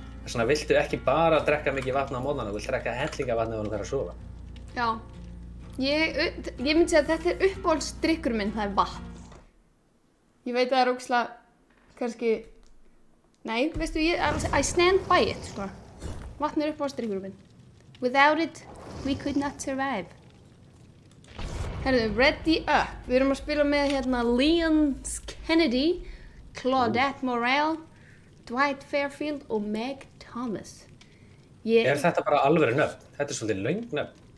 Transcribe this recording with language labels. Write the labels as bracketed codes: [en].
[is] Þess vegna viltu ekki bara drekka mikið vatn á morgnana, þú vilt drekka hellinga vatn ef þú fer að sofa. Já. Ég myndi segja að þetta er uppáhaldsdrykkur minn, það er vatn. Ég veit að það er ógeðslega, kannski, nei, veistu, [en] I stand by it, [is] sko. Vatn er uppáhaldsdrykkur minn. [en] Without it, we could not survive. [is] Herðu, [en] ready up. [is] Við erum að spila með hérna Leon Kennedy, Claudette Morel, Dwight Fairfield og Meg Thomas. Er þetta bara alvöru nöfn? Þetta er svolítið löng nöfn.